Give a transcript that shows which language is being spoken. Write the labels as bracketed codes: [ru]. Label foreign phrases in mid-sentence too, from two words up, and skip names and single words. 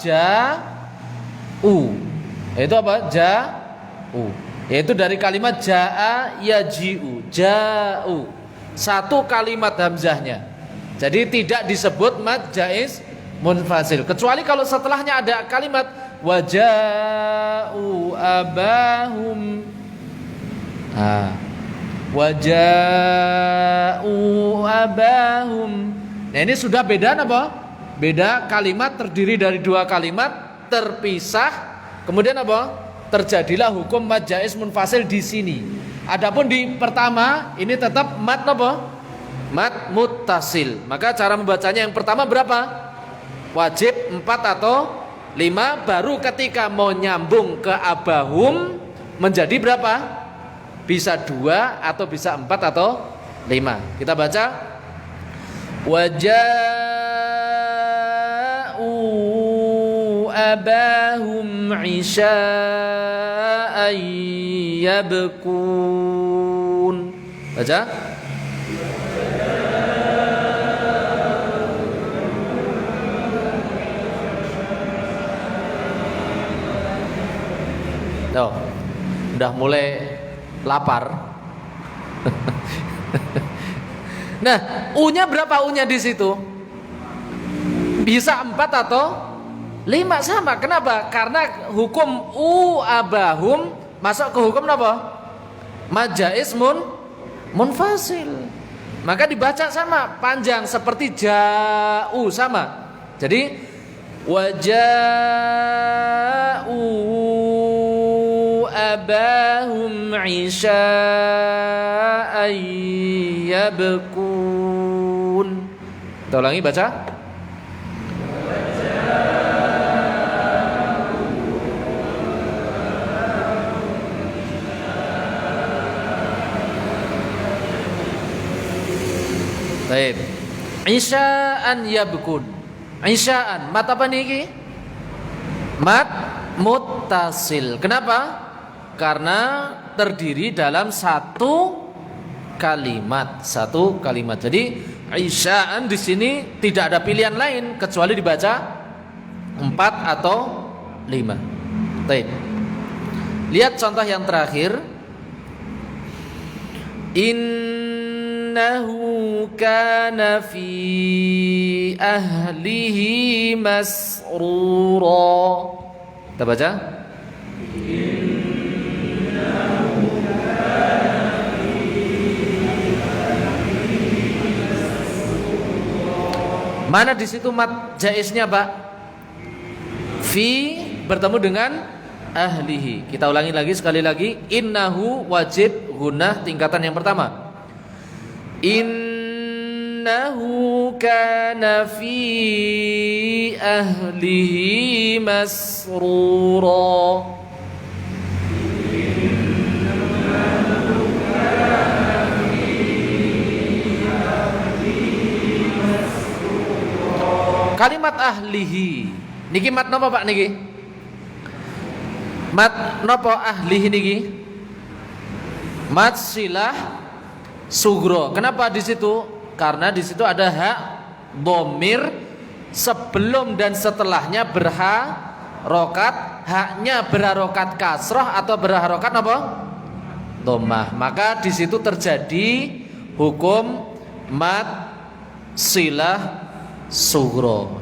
[id] Ja'u. Yaitu apa? Ja'u. Yaitu dari kalimat [ar] جَاءَ يَجِيءُ. [id] Ja'u. Satu kalimat hamzahnya. Jadi tidak disebut mad jaiz munfasil, kecuali kalau setelahnya ada kalimat [ar] وَجَاءُوا أَبَاهُمْ. وَجَاءُوا أَبَاهُمْ. [id] Nah, ini sudah beda apa? Beda kalimat, terdiri dari dua kalimat terpisah. Kemudian apa? Terjadilah hukum mad jaiz munfasil di sini. Adapun di pertama ini tetap mad apa? Mad muttasil. Maka cara membacanya yang pertama berapa? Wajib 4 atau 5. Baru ketika mau nyambung ke abahum menjadi berapa? Bisa 2 atau bisa 4 atau 5. Kita baca. [ar] وَجَاءُوا أَبَاهُمْ عِشَاءً يَبْكُونَ. [id] Baca. Oh, udah mulai lapar. Nah, U-nya berapa U-nya di situ? Bisa 4 atau 5 sama. Kenapa? Karena hukum U abahum masuk ke hukum apa? Mad jaiz munfasil. Maka dibaca sama, panjang seperti ja'u sama. [ar] Jadi وَجَاءُوا أَبَاهُمْ عِشَاءً يَبْكُونَ. [id] Kita ulangi, baca. Baik. [ar] عِشَاءً يَبْكُونَ. [id] Isya'an, mat apa niki? Mat muttasil. Kenapa? Karena terdiri dalam satu kalimat. Jadi isya'an di sini tidak ada pilihan lain kecuali dibaca 4 atau 5. Baik. Lihat contoh yang terakhir. [ar] إِنَّهُ كَانَ فِي أَهْلِهِ مَسْرُورًا. [id] Kita baca. Mana di situ mad jaiznya, Pak? Fi bertemu dengan ahlihi. Kita ulangi lagi sekali lagi. Innahu wajib gunnah tingkatan yang pertama. [ar] إِنَّهُ كَانَ فِي أَهْلِهِ مَسْرُورًا. [id] Kalimat ahlihi niki mat napa Pak niki? Mat napa ahlihi niki? Mat silah sugro. Kenapa di situ? Karena di situ ada hak dhamir sebelum dan setelahnya berharokat. Haknya berharokat kasroh atau berharokat apa? Dhammah. Maka di situ terjadi hukum mat silah sugro.